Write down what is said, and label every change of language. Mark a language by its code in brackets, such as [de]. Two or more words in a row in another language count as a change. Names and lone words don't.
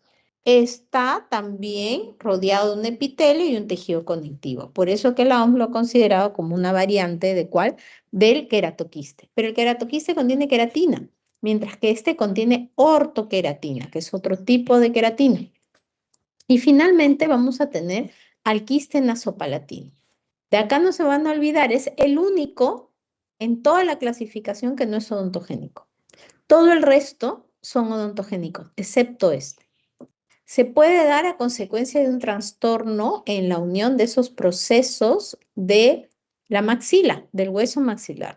[es] Está también rodeado de un epitelio y un tejido conectivo. Por eso que la OMS lo ha considerado como una variante de ¿cuál? Del queratoquiste. Pero el queratoquiste contiene queratina, mientras que este contiene ortoqueratina, que es otro tipo de queratina. Y finalmente vamos a tener al quiste nasopalatino. De acá no se van a olvidar, es el único en toda la clasificación que no es odontogénico. Todo el resto son odontogénicos, excepto este. Se puede dar a consecuencia de un trastorno en la unión de esos procesos de la maxila, del hueso maxilar.